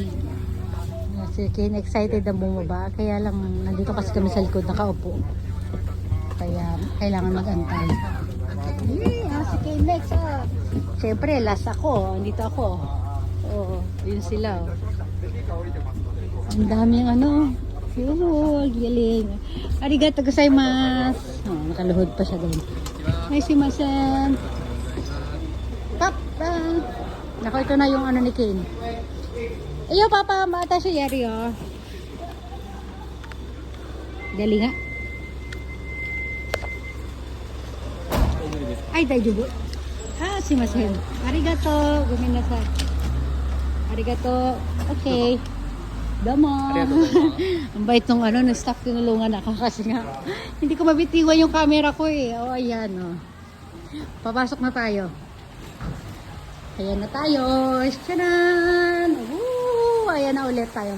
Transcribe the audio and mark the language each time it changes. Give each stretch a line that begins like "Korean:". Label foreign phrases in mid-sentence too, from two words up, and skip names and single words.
Filipino: Si Ken excited na bumaba. Kaya lang, nandito kasi kami sa likod, nakaupo. Kaya, kailangan mag-antay. Yay! Si Ken next, ah. Siyempre, last ako. Andito ako. Oo, yun sila, oh. Ang daming ano. Oh, galing.
Japanese: ありがとうございます.
Filipino: Oh, nakaluhod pa siya doon. Ay, si Masen. Papa. Nako, ito na yung ano ni Ken. Ayo, Papa. Mata siya, Yari, oh. Dali nga. Ay, daijoubu. Ah, si Masen.
Japanese: ありがとう。ごめんなさい.
Filipino: Arigato. Okay. Damo. Ang bait nung ano, na staff, tinulungan ako kasi nga hindi ko mabitiwan yung camera ko eh. O, ayan, o. Papasok na tayo. Ayan na tayo. Shanan! Ayan na ulit tayo.